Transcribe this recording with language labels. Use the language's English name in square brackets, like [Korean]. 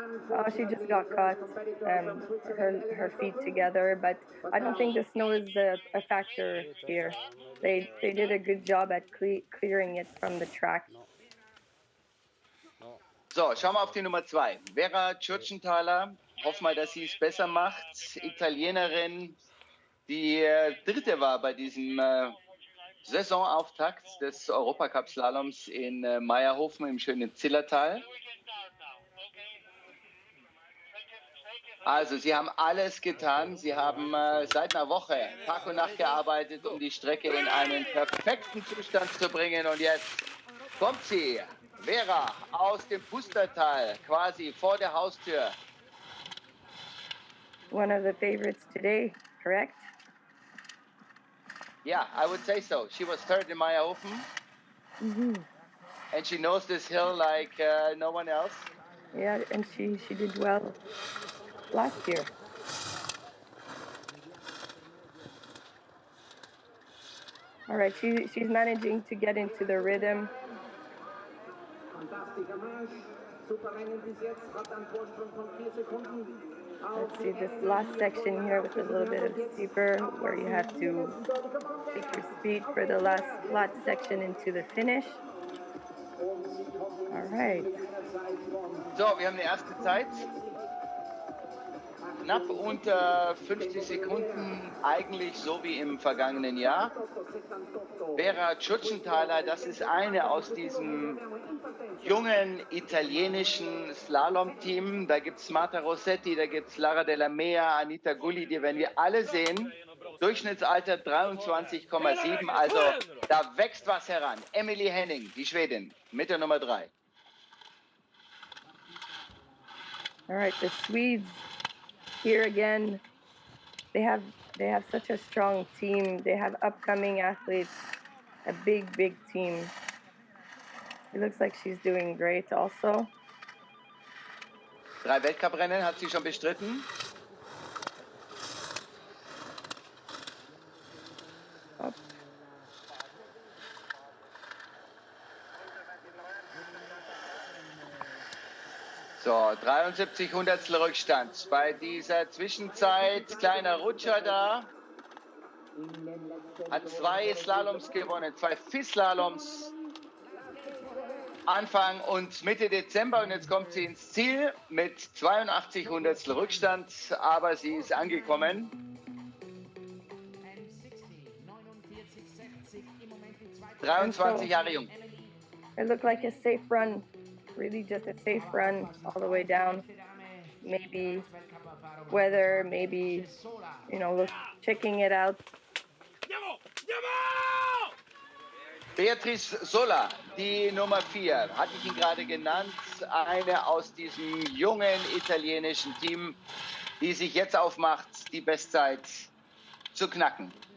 [English] oh, she just got caught, her feet together. But I don't think the snow is a factor here. They did a good job at clearing it from the track. [German] So, schauen wir auf die Nummer 2. Vera Tschurtschenthaler. Hoffen wir, dass sie es besser macht. Italienerin, die dritte war bei diesem Saisonauftakt des Europacup-Slaloms in Meierhofen im schönen Zillertal. Also, sie haben alles getan. Sie haben seit einer Woche Tag und Nacht gearbeitet, um die Strecke in einen perfekten Zustand zu bringen. Und jetzt kommt sie, Vera, aus dem Pustertal, quasi vor der Haustür. [English] One of the favorites today, correct? Yeah, I would say so. She was third in Meierhofen. And she knows this hill like no one else. Yeah, and she did well last year. All right, she's managing to get into the rhythm. Let's see this last section here with a little bit of steeper where you have to take your speed for the last flat section into the finish. All right. [German] So, wir haben die erste Zeit. Knapp unter 50 Sekunden, eigentlich so wie im vergangenen Jahr. Vera Tschurtschenthaler, das ist eine aus diesem jungen italienischen Slalom-Team. Da gibt es Marta Rossetti, da gibt es Lara Della Mea, Anita Gulli, die werden wir alle sehen. Durchschnittsalter 23,7, also da wächst was heran. Emily Henning, die Schwedin, mit der Nummer 3. [English] All right, the Swedes here again. They have such a strong team. They have upcoming athletes, a big team. It looks like she's doing great also. [German] 3 Weltcuprennen hat sie schon bestritten. Oh. So, 73 Hundertstel Rückstand. Bei dieser Zwischenzeit, kleiner Rutscher da. Hat 2 Slaloms gewonnen, 2 FIS-Slaloms. Anfang und Mitte Dezember und jetzt kommt sie ins Ziel mit 82 Hundertstel Rückstand, aber sie ist angekommen. So, 23 Jahre jung. [English] it looked like a safe run, really just a safe run all the way down. Maybe weather, maybe, checking it out. [German] Beatrice Sola, die Nummer 4, hatte ich ihn gerade genannt, eine aus diesem jungen italienischen Team, die sich jetzt aufmacht, die Bestzeit zu knacken.